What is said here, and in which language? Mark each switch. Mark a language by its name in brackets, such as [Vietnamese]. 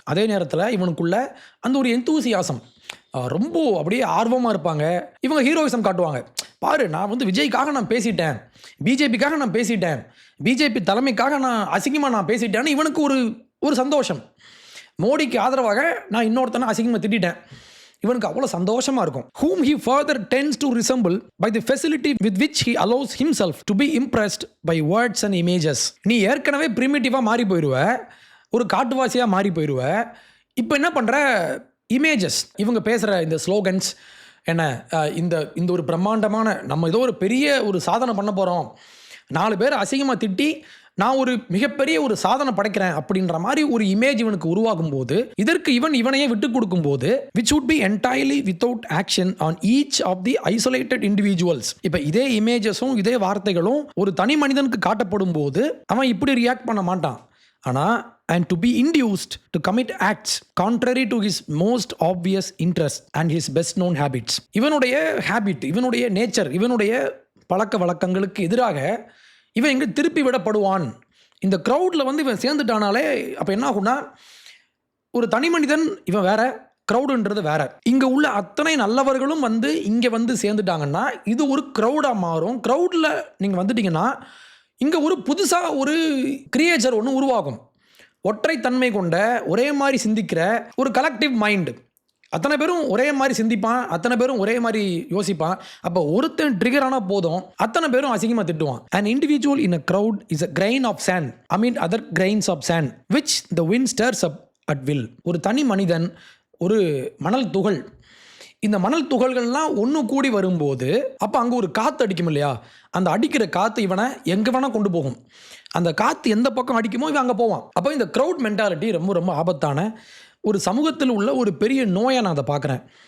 [Tamil] அதே நேரத்தில் இவனுக்குள்ள அந்த ஒரு எந்தூசியாசம், ரொம்ப அப்படியே ஆர்வமாக இருப்பாங்க. இவங்க ஹீரோயிசம் காட்டுவாங்க. பாரு, நான் வந்து விஜய்க்காக நான் பேசிட்டேன், பிஜேபிக்காக நான் பேசிட்டேன், பிஜேபி தலைமைக்காக நான் அசிங்கமாக நான் பேசிட்டேன்னு இவனுக்கு ஒரு சந்தோஷம். மோடிக்கு ஆதரவாக நான் இன்னொருத்தனை அசிங்கமாக திட்டேன், இவனுக்கு அவ்வளோ சந்தோஷமாக இருக்கும். [English] whom he further tends to resemble by the facility with which he allows himself to be impressed by words and images. [Tamil] நீ ஏற்கனவே பிரிமிட்டிவாக மாறி போயிடுவ, ஒரு காட்டுவாசியாக மாறி போயிடுவ. இப்போ என்ன பண்ணுற, இமேஜஸ், இவங்க பேசுகிற இந்த ஸ்லோகன்ஸ் என்ன, இந்த ஒரு பிரம்மாண்டமான நம்ம ஏதோ ஒரு பெரிய ஒரு சாதனை பண்ண போகிறோம், 4 பேர் அசிங்கமாக திட்டி நான் ஒரு மிகப்பெரிய ஒரு சாதனை படைக்கிறேன் அப்படின்ற மாதிரி ஒரு இமேஜ் இவனுக்கு உருவாகும் போது, இதற்கு இவனையே விட்டு கொடுக்கும் போது, [English] which would be entirely without action on each of the isolated individuals. [Tamil] இப்போ இதே இமேஜஸும் இதே வார்த்தைகளும் ஒரு தனி மனிதனுக்கு காட்டப்படும் போது அவன் இப்படி ரியாக்ட் பண்ண மாட்டான். ஆனால் [English] and to be induced to commit acts contrary to his most obvious interest and his best known habits. [Tamil] இவனுடைய ஹேபிட், இவனுடைய நேச்சர், இவனுடைய பழக்க வழக்கங்களுக்கு எதிராக இவன் எங்கே திருப்பி விடப்படுவான். இந்த க்ரௌடில் வந்து இவன் சேர்ந்துட்டானாலே அப்போ என்ன ஆகும்னா, ஒரு தனி மனிதன் இவன் வேற, க்ரௌடுன்றது வேற. இங்கே உள்ள அத்தனை நல்லவர்களும் வந்து இங்கே வந்து சேர்ந்துட்டாங்கன்னா இது ஒரு க்ரௌடாக மாறும். க்ரௌடில் நீங்கள் வந்துட்டீங்கன்னா இங்கே ஒரு புதுசாக ஒரு கிரியேச்சர் ஒன்று உருவாகும். ஒற்றைத்தன்மை கொண்ட ஒரே மாதிரி சிந்திக்கிற ஒரு கலெக்டிவ் மைண்டு. அத்தனை பேரும் ஒரே மாதிரி சிந்திப்பான், அத்தனை பேரும் ஒரே மாதிரி யோசிப்பான். அப்போ ஒருத்தன் ட்ரிகர் ஆனால் போதும் அத்தனை பேரும் அசிங்கமாக திட்டுவான். [English] An individual in a crowd is a grain of sand amid other grains of sand which the wind stirs up at will. [Tamil] ஒரு தனி மனிதன் ஒரு மணல் துகள். இந்த மணல் துகள்கள்லாம் ஒன்று கூடி வரும்போது அப்போ அங்கே ஒரு காற்று அடிக்கும் இல்லையா, அந்த அடிக்கிற காற்று இவனை எங்கே வேணால் கொண்டு போகும். அந்த காற்று எந்த பக்கம் அடிக்குமோ இவன் அங்கே போவான். அப்போ இந்த க்ரௌட் மென்டாலிட்டி ரொம்ப ரொம்ப ஆபத்தான ஒரு சமூகத்தில் உள்ள ஒரு பெரிய நோயை நான் அதை பார்க்குறேன்.